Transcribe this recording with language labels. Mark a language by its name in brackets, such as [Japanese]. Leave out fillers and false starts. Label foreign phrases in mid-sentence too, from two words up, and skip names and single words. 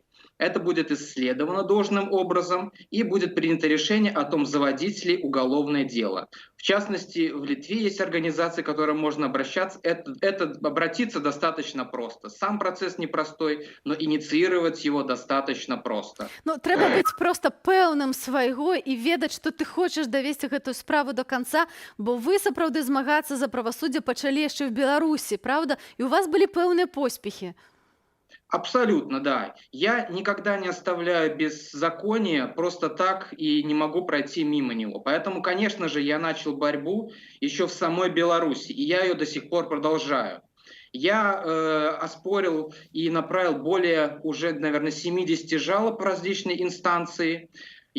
[Russian] Это будет исследовано должным образом и будет принято решение о том, заводить ли уголовное дело. В частности, в Литве есть организации, к которым можно обращаться. Обратиться достаточно просто. Сам процесс непростой, но инициировать его достаточно просто. [Belarusian] Трэба быць просто пэўным свайго і ведаць, што ты хочаш давесці гэтую справу [Russian] до конца, [Belarusian] бо вы сапраўды змагацца за правасуддзе пачалі яшчэ в Беларусі, правда? І у вас былі пэўныя поспехи. [Russian] Абсолютно, да. Я никогда не оставляю беззакония просто так и не могу пройти мимо него. Поэтому, конечно же, я начал борьбу еще в самой Беларуси, и я ее до сих пор продолжаю. Я оспорил и направил более уже, наверное, 70 жалоб в различные инстанции.